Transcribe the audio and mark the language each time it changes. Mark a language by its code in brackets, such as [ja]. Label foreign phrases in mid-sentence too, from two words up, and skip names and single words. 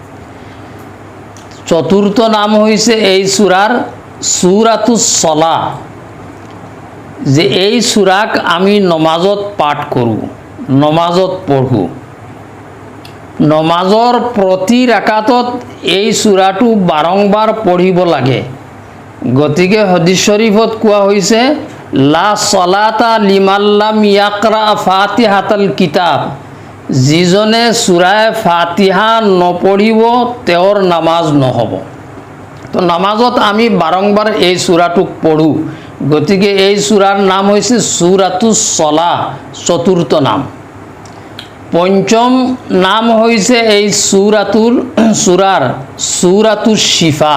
[as] চতুৰ্থ নাম হৈছে এই সূৰাৰ সূৰাতুস সলাহ, যে এই সূৰাক আমি নমাজত পাঠ কৰোঁ, নমাজত পঢ়োঁ। নমাজৰ প্ৰতি ৰাকাতত এই সূৰাটো বাৰংবাৰ পঢ়িব লাগে। গতিকে হাদিছ শৰীফত কোৱা হৈছে, [ar] لا صلاة لمن لم يقرأ فاتحة الكتاب, [as] যিজনে সূৰাই ফাতিহা নপঢ়িব তেওঁৰ নামাজ নহ'ব। তো নামাজত আমি বাৰংবাৰ এই সূৰাটোক পঢ়োঁ। গতিকে এই সূৰাৰ নাম হৈছে সূৰাতুস সলাহ, চতুৰ্থ নাম। পঞ্চম নাম হৈছে এই সূৰাৰ সূৰাতুস শিফা।